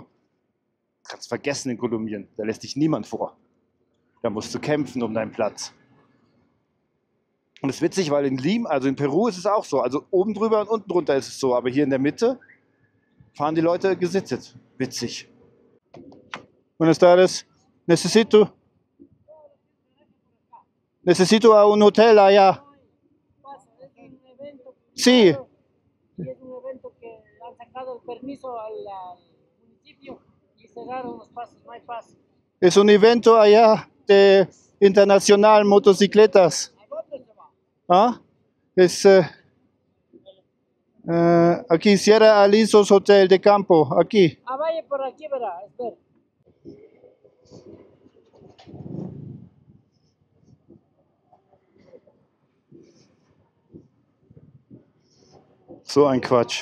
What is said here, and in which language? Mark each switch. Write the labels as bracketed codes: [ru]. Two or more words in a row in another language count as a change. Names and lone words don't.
[de] Kannst vergessen in Kolumbien, da lässt dich niemand vor. Da musst du kämpfen um deinen Platz. Und es ist witzig, weil in Lima, also in Peru ist es auch so. Also oben drüber und unten drunter ist es so. Aber hier in der Mitte fahren die Leute gesittet. Witzig. [es] Buenas tardes. Necesito a un hotel allá. Sí. Es un evento que han sacado el permiso al municipio y cerraron los pasos, no hay paso. Es un evento allá de internacional motocicletas. ¿Ah? Es aquí Sierra Alisos Hotel de Campo, aquí. Ah, vaya por aquí, verá, espera. [de] So ein Quatsch.